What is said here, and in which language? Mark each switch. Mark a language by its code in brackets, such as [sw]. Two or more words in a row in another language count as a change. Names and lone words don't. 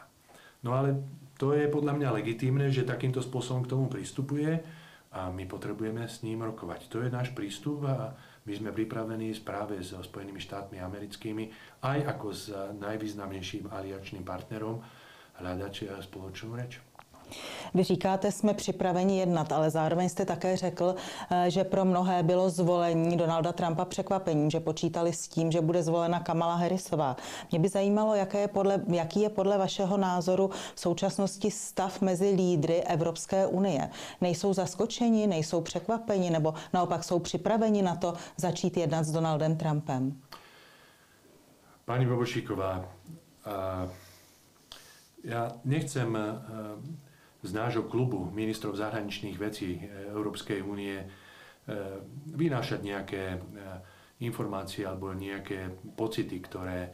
[sk] No ale to je podľa mňa legitímne, že takýmto spôsobom k tomu pristupuje a my potrebujeme s ním rokovať. To je náš prístup a my sme pripravení práve so Spojenými štátmi americkými aj ako s najvýznamnejším aliačným partnerom hľadať spoločnú reč. [cs] Vy říkáte, jsme připraveni jednat, ale zároveň jste také řekl, že pro mnohé bylo zvolení Donalda Trumpa překvapením, že počítali s tím, že bude zvolena Kamala Harrisová. Mě by zajímalo, jaký je podle vašeho názoru v současnosti stav mezi lídry Evropské unie. Nejsou zaskočeni, nejsou překvapeni, nebo naopak jsou připraveni na to začít jednat s Donaldem Trumpem? [sk] Pani Bobošíková, ja nechcem z nášho klubu ministrov zahraničných vecí Európskej únie vynášať nejaké informácie alebo nejaké pocity, ktoré